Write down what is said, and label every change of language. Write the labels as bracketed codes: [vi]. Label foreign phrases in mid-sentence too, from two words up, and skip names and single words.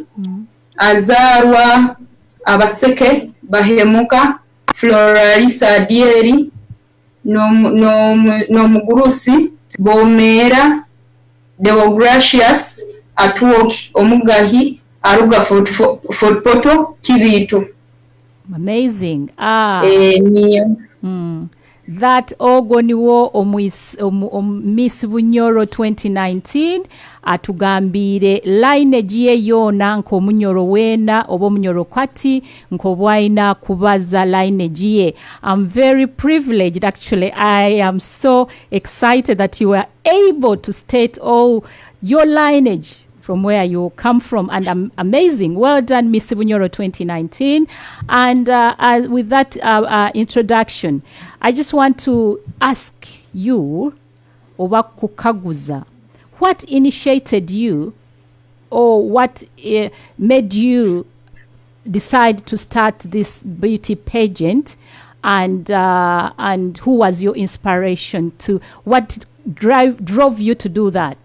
[nyo] Azarwa abaseke Bahemuka Floralisa Adieri, n'omugurusi Bomera Deogracious Atwoki Omugahi Aruga Fort Poto Kibito. Amazing. That ogoniwo Miss Bunyoro 2019 atugambire lineage ye yona nko Munyoro wena obo Munyoro kwati nko bwaina kubaza lineage ye. [en] I'm very privileged, actually. I am so excited that you were able to state all your lineage from where you come from, and amazing. Well done, Miss Bunyoro 2019. And with that introduction, I just want to ask you, [nyo] Oba Kukaguza, [en] what initiated you, or what made you decide to start this beauty pageant, and who was your inspiration to, what drove you to do that?